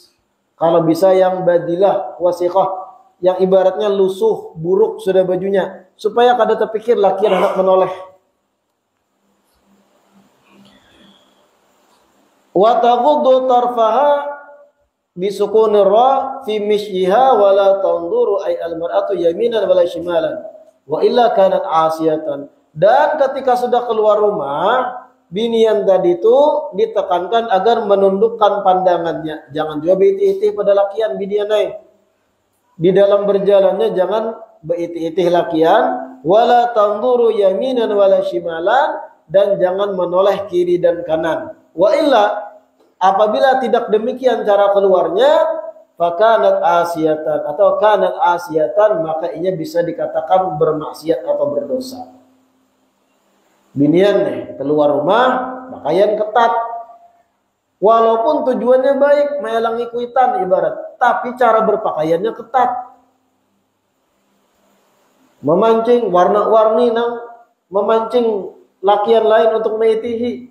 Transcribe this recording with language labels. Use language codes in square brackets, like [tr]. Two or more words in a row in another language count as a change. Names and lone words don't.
[bjn] Kalau bisa yang badilah, wasiqah, yang ibaratnya lusuh, buruk sudah bajunya, supaya kada terpikir laki hendak menoleh. [ar] وتغض طرفها بسكون الراء في مشيها ولا تنظر أي المرأة يمينا ولا شمالا وإلا كانت عاصية. [bjn] Dan ketika sudah keluar rumah, binian tadi itu ditekankan agar menundukkan pandangannya. Jangan juga beitih-itih pada lakian binianai. Di dalam berjalannya jangan beitih-itih lakian, [ar] ولا تنظر يمينا ولا شمالا, [bjn] dan jangan menoleh kiri dan kanan. [ar] وإلا, [bjn] apabila tidak demikian cara keluarnya, [ar] فكانت عاصية [bjn] atau [ar] كانت عاصية, [bjn] maka ia bisa dikatakan bermaksiat atau berdosa. Binian nih keluar rumah pakaian ketat, walaupun tujuannya baik, melangi kuitan ibarat, tapi cara berpakaiannya ketat, memancing warna-warni nang memancing lakian lain untuk meitihi.